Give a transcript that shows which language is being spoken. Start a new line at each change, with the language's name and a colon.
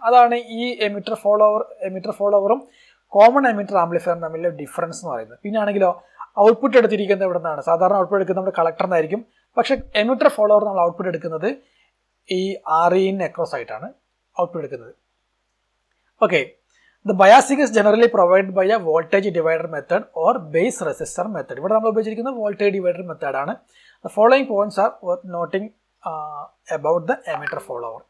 Malayalam: അതാണ് ഈ emitter ഫോളോവറും common emitter ആംപ്ലിഫയറും തമ്മിലുള്ള ഡിഫറൻസ് എന്ന് പറയുന്നത്. പിന്നെ ആണെങ്കിലോ ഔട്ട്പുട്ട് എടുത്തിരിക്കുന്നത് ഇവിടെ നിന്നാണ്. സാധാരണ ഔട്ട്പുട്ട് എടുക്കുന്നത് നമ്മുടെ കളക്ടറിനായിരിക്കും. പക്ഷേ എമിറ്റർ ഫോളോവർ നമ്മൾ ഔട്ട്പുട്ട് എടുക്കുന്നത് ഈ RE അക്രോസ് ആയിട്ടാണ് ഔട്ട്പുട്ട് എടുക്കുന്നത്.
English: Okay, the biasing is generally provided by a voltage divider method or base resistor method.
Malayalam: ഇവിടെ നമ്മൾ ഉപയോഗിച്ചിരിക്കുന്ന വോൾട്ടേജ് ഡിവൈഡർ മെത്തേഡാണ്.
English: The following points are worth noting about the emitter follower.